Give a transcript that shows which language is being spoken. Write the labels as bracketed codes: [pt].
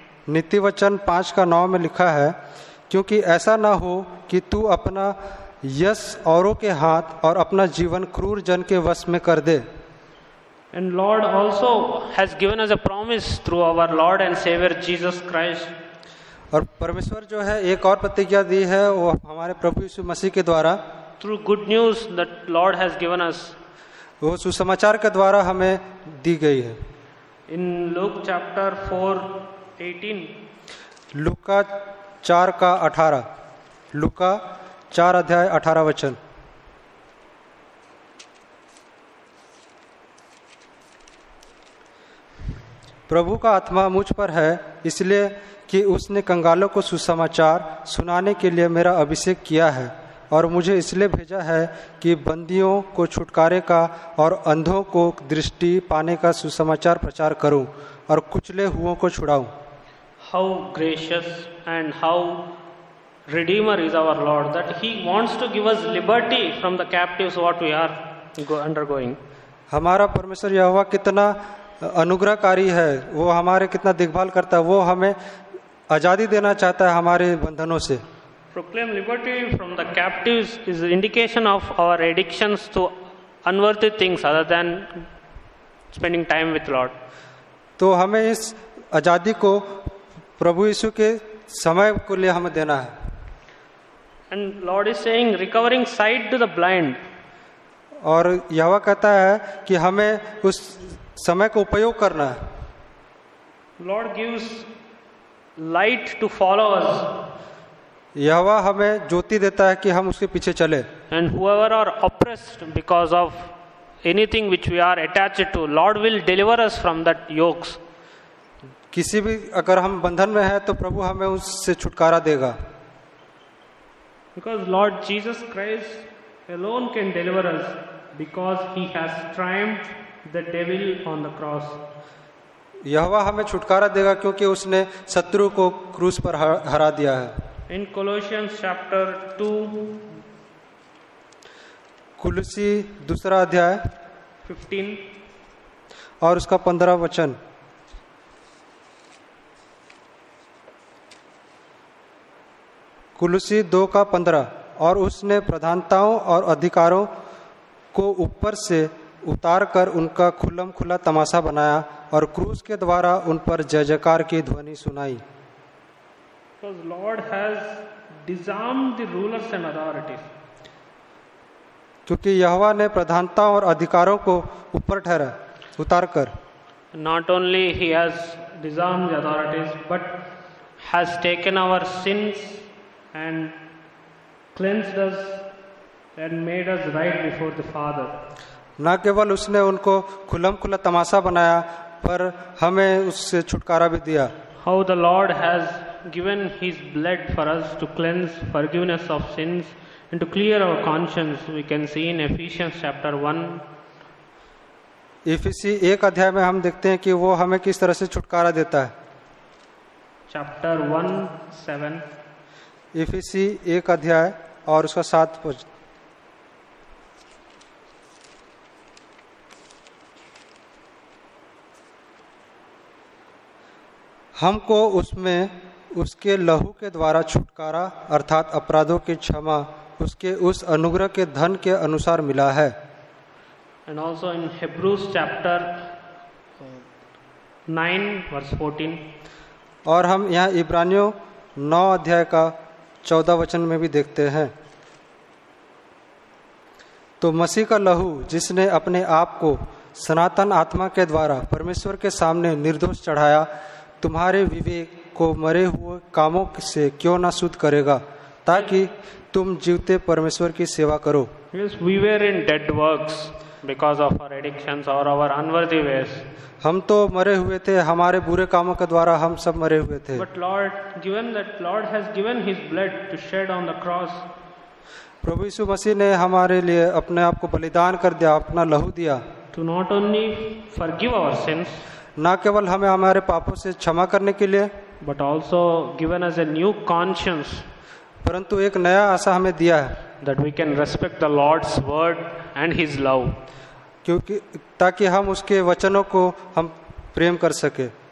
[hi] नीति वचन 5 का 9 में लिखा है, क्योंकि ऐसा ना हो कि तू अपना यश औरों के हाथ और अपना जीवन क्रूर जन के वश में कर दे। [en] And Lord also has given us a promise through our Lord and Savior Jesus Christ. [hi] और परमेश्वर जो है एक और प्रतिज्ञा दी है वो हमारे प्रभु यीशु मसीह के द्वारा, [en] through good news that Lord has given us. [hi] वो सुसमाचार के द्वारा हमें दी गई है। [en] In Luke chapter 4:18. [hi] लूका 4 का 18, लूका 4 अध्याय 18 वचन, प्रभु का आत्मा मुझ पर है इसलिए कि उसने कंगालों को सुसमाचार सुनाने के लिए मेरा अभिषेक किया है और मुझे इसलिए भेजा है कि बंदियों को छुटकारे का और अंधों को दृष्टि पाने का सुसमाचार प्रचार करूं और कुचले हुओं को छुड़ाऊं। [en] How gracious and how Redeemer is our Lord, that He wants to give us liberty from the captives what we are undergoing. [hi] हमारा परमेश्वर यहोवा कितना अनुग्रहकारी है, वो हमारे कितना देखभाल करता है, वो हमें आज़ादी देना चाहता है हमारे बंधनों से। [en] Proclaim liberty from the captives is an indication of our addictions to unworthy things other than spending time with Lord. [hi] तो हमें इस आज़ादी को प्रभु यीशु के समय को लिए हमें देना है। [en] And Lord is saying, recovering sight to the blind. [hi] और यहोवा कहता है कि हमें उस समय को उपयोग करना है। [en] Lord gives light to follow us. [hi] यहोवा हमें ज्योति देता है कि हम उसके पीछे चले। [en] And whoever are oppressed because of anything which we are attached to, Lord will deliver us from that yokes. [hi] किसी भी अगर हम बंधन में हैं तो प्रभु हमें उससे छुटकारा देगा। [en] Because Lord Jesus Christ alone can deliver us, because He has triumphed the devil on the cross. [hi] यहोवा हमें छुटकारा देगा क्योंकि उसने शत्रु को क्रूस पर हरा दिया है। [en] In Colossians chapter 2, [hi] कुलुसी 2 अध्याय 15, और उसका 15 वचन। कुलुसी 2:15। और उसने प्रधानताओं और अधिकारों को ऊपर से उतार कर उनका खुल्लम खुला तमाशा बनाया और क्रूस के द्वारा उन पर जय जयकार की ध्वनि सुनाई। [en] because Lord has disarmed the rulers and authorities. [hi] क्योंकि यहोवा ने प्रधानताओं और अधिकारों को ऊपर ठहरा उतार कर। [en] Not only He has disarmed the authorities, but has taken our sins and cleansed us and made us right before the Father. [hi] न केवल उसने उनको खुल्लम खुला तमाशा बनाया पर हमें उससे छुटकारा भी दिया। [en] How the Lord has given His blood for us to cleanse forgiveness of sins and to clear our conscience, we can see in Ephesians chapter 1. [hi] इफिसी 1 अध्याय में हम देखते हैं कि वो हमें किस तरह से छुटकारा देता है। [en] Chapter 1:7. [hi] इफिसी 1 अध्याय और उसका 7 पद। हमको उसमें उसके लहू के द्वारा छुटकारा अर्थात अपराधों की क्षमा उसके उस अनुग्रह के धन के अनुसार मिला है। [en] And also in Hebrews chapter 9 verse 14. [hi] और हम यहाँ इब्रानियों 9 अध्याय का 14 वचन में भी देखते हैं। तो मसीह का लहू जिसने अपने आप को सनातन आत्मा के द्वारा परमेश्वर के सामने निर्दोष चढ़ाया, तुम्हारे विवेक को मरे हुए कामों से क्यों ना शुद्ध करेगा, ताकि तुम जीवते परमेश्वर की सेवा करो। [en] Yes, we were in dead works because of our addictions or our unworthy ways. [hi] हम तो मरे हुए थे, हमारे बुरे कामों के द्वारा हम सब मरे हुए थे। [en] But Lord, given that Lord has given His blood to shed on the cross, [hi] प्रभु यीशु मसीह ने हमारे लिए अपने आप को बलिदान कर दिया, अपना लहू दिया। [en] to not only forgive our sins, [hi] न केवल हमें हमारे पापों से क्षमा करने के लिए, [en] but also given us a new conscience [hi] परंतु एक नया आशा हमें दिया है, [en] that we can respect the Lord's word and His love. [hi] क्योंकि ताकि हम उसके वचनों को हम प्रेम कर सके।